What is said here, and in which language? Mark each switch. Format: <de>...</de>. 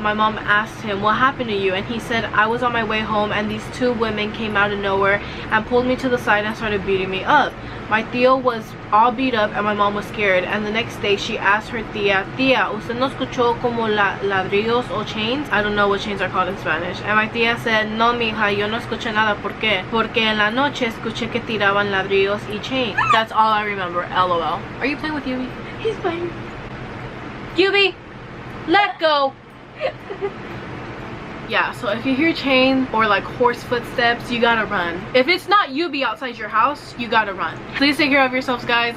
<en>My mom asked him, what happened to you? And he said, I was on my way home and these two women came out of nowhere and pulled me to the side and started beating me up. My tío was all beat up and my mom was scared. And the next day she asked her tía,</en> <es>¿usted no escuchó como ladrillos o chains?</es> <en>I don't know what chains are called in Spanish. And my tía said,</en> <es>no mija, yo no escuché nada. ¿Por qué? Porque en la noche escuché que tiraban ladrillos y chains.</es> <en>That's all I remember. LOL. Are you playing with Yubi? He's playing. Yubi, let go. yeah, so if you hear chains or like horse footsteps, you gotta run. If it's not you be outside your house, you gotta run. Please take care of yourselves, guys.</en>